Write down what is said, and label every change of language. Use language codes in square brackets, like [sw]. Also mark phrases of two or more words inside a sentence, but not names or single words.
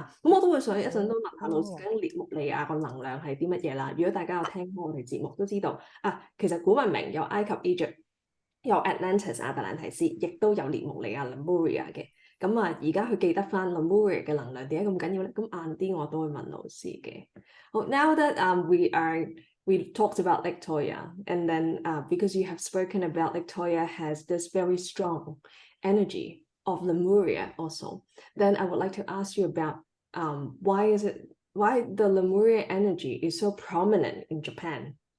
[yue] 咁我都會想一陣都問下老師，究竟列穆利亞個能量係啲乜嘢啦？如果大家有聽過我哋節目都知道其實古文明有埃及 Egypt。有 Atlantis 亞特蘭提斯，亦都有列穆利亞 Lemuria 嘅。咁而家佢記得翻 Lemuria 嘅能量點解咁緊要咧？咁晏啲我都會問老師嘅。 [en] 好 now that we talked about Victoria, and then because you have spoken about Victoria has this very strong energy of Lemuria also, then I would like to ask you about why the Lemuria energy is so prominent in Japan?